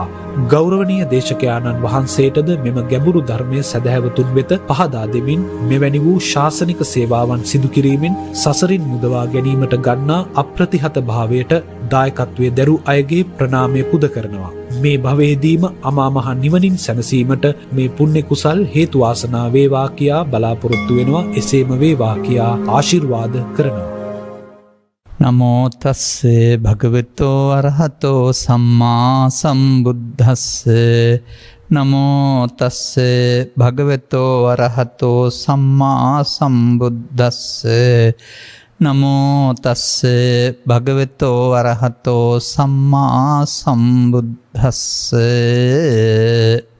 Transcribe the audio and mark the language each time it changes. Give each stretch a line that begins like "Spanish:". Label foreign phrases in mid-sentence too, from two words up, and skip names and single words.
Sinhala: ගෞරවනීය දේශකයාණන් වහන්සේටද මෙම ගැඹුරු ධර්මයේ සදහැවතුන් වෙත පහදා දෙමින් මෙවැනි වූ ශාසනික සේවාවන් සිදු කිරීමෙන් සසරින් මුදවා ගැනීමට ගන්නා අප්‍රතිහත භාවයට දායකත්වයේ දරූ අයගේ ප්‍රණාමය පුද කරනවා. මේ භවයේදීම අමා මහ නිවනින් සැනසීමට මේ පුණ්‍ය කුසල් හේතු වාසනා වේවා කියා බලාපොරොත්තු වෙනවා. එසේම වේවා කියා ආශිර්වාද කරනවා.
Pali: නමෝ තස්සේ භගවතෝ අරහතෝ සම්මා සම්බුද්දස්සේ. නමෝ තස්සේ භගවතෝ අරහතෝ සම්මා සම්බුද්දස්සේ. නමෝ තස්සේ භගවතෝ අරහතෝ සම්මා සම්බුද්දස්සේ.